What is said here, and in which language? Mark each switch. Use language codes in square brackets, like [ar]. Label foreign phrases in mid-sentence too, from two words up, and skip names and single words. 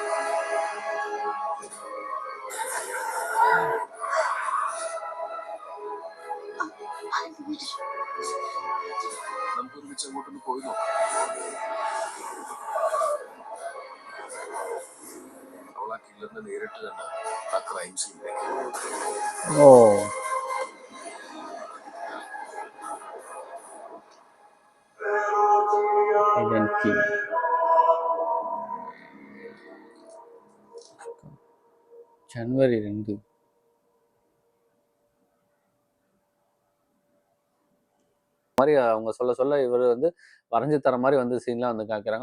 [ml] നമുക്ക് ഒരുമിച്ച് അങ്ങോട്ടൊന്ന് പോയി നോക്കാം. അവൾ ആ കില്ലറിനെ നേരിട്ട് കണ്ട ആ ക്രൈം സീനിലേക്ക്. [ta] ஜனவரி 2 மாதிரி அவங்க சொல்ல இவர் வந்து வரைஞ்சி தர மாதிரி வந்து சீன்லாம் வந்து காமிக்கிறாங்க.